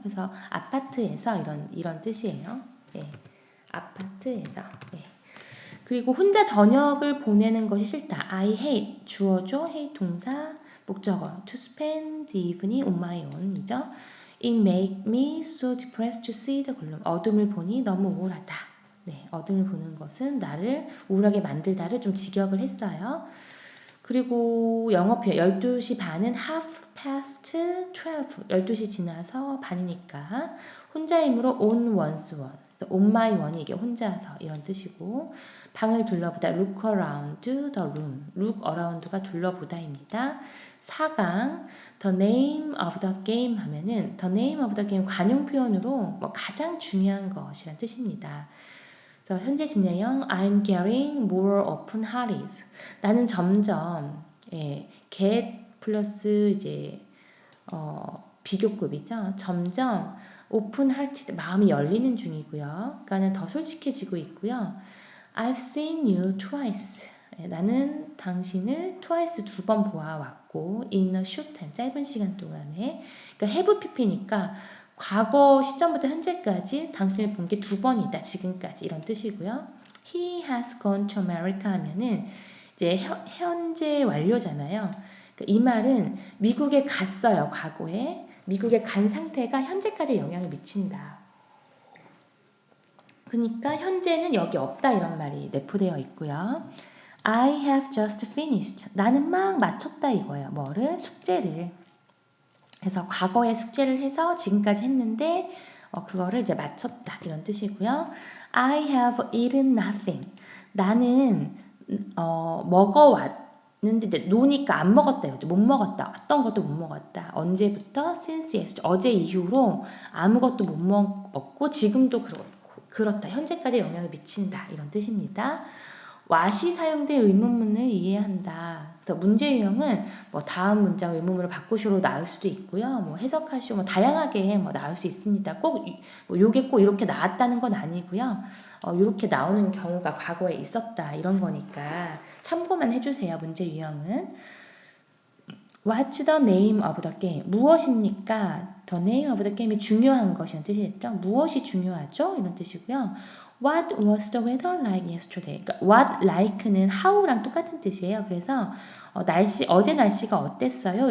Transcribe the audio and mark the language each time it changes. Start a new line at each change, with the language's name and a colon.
Korean: 그래서 아파트에서 이런 뜻이에요. 예. 아파트에서. 예. 그리고 혼자 저녁을 보내는 것이 싫다.
English: I hate
Korean: 주어죠.
English: hate
Korean: 동사 목적어
English: to spend the evening on my own 이죠. It make me so depressed to see the gloom.
Korean: 어둠을 보니 너무 우울하다. 네, 어둠을 보는 것은 나를 우울하게 만들다를 좀 직역을 했어요. 그리고 영어표 12시 반은
English: half past 12.
Korean: 12시 지나서 반이니까 혼자이므로
English: on one's one. on my one
Korean: 이게 혼자서 이런 뜻이고 방을 둘러보다
English: look around the room.
Korean: look around가 둘러보다입니다.
English: 4강 the name of the game 하면은 the name of the game
Korean: 관용 표현으로 뭐 가장 중요한 것이란 뜻입니다. 현재 진행형
English: I'm getting more open hearted.
Korean: 나는 점점 get 플러스 이제 비교급이죠. 점점
English: open hearted
Korean: 마음이 열리는 중이고요. 그러니까는 더 솔직해지고 있고요.
English: I've seen you twice.
Korean: 나는 당신을 twice 2번 보아왔고
English: in a short time
Korean: 짧은 시간 동안에 그러니까 have pp니까 과거 시점부터 현재까지 당신을 본 게 2번이다. 지금까지 이런 뜻이고요.
English: He has gone to America
Korean: 하면은 이제 현재 완료잖아요. 그러니까 이 말은 미국에 갔어요. 과거에. 미국에 간 상태가 현재까지 영향을 미친다. 그러니까 현재는 여기 없다 이런 말이 내포되어 있고요.
English: I have just finished.
Korean: 나는 막 마쳤다 이거예요. 뭐를? 숙제를. 그래서 과거에 숙제를 해서 지금까지 했는데 그거를 이제 마쳤다 이런 뜻이고요.
English: I have eaten nothing.
Korean: 나는 먹어왔는데 이제 노니까 안 먹었다 이거죠. 못 먹었다. 어떤 것도 못 먹었다. 언제부터?
English: Since yesterday.
Korean: 어제 이후로 아무것도 못 먹었고 지금도 그렇다. 현재까지 영향을 미친다 이런 뜻입니다. what이 사용된 의문문을 이해한다. 그래서 문제 유형은 뭐 다음 문장 의문문을 바꾸시로 나올 수도 있고요. 뭐 해석하시고 뭐 다양하게 뭐 나올 수 있습니다. 꼭 뭐 요게 꼭 이렇게 나왔다는 건 아니고요. 이렇게 나오는 경우가 과거에 있었다 이런 거니까 참고만 해주세요. 문제 유형은.
English: What's the name of the game?
Korean: 무엇입니까?
English: The name of the game이
Korean: 중요한 것이라는 뜻이겠죠. 무엇이 중요하죠? 이런 뜻이고요.
English: What was the weather like yesterday?
Korean: 그러니까 what like는 how랑 똑같은 뜻이에요. 그래서 어제 날씨가 어땠어요?